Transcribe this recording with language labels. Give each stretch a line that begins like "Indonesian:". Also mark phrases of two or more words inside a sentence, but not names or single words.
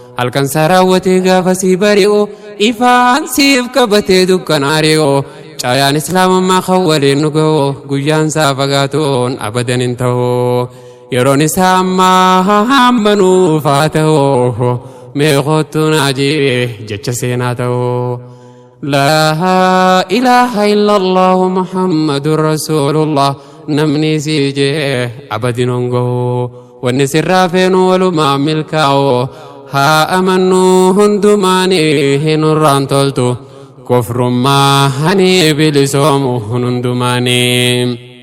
Oromo: Halkan saa raawwatee gaafa si bari'u. Ifaan siif qabatee dukkan ari'u. Caayaan Islaamummaa kan waliin nu ga'u. Guyyaan saa fagaatuun abadan hin ta'u. Yeroon isaa ammaa hamma nuuf haa ta'u. Mee kottu naa jee jecha seenaa ta'u.
Arabic: لا إله إلا الله محمد رسول الله.
Oromo: Namni si jee abadin honga'u. Wanni sirraa feenu walumaa milkaa'u. Haa amannuu hundumaanii hin urraan toltu. Kofrummaa hani bilisoomu hundumaanii.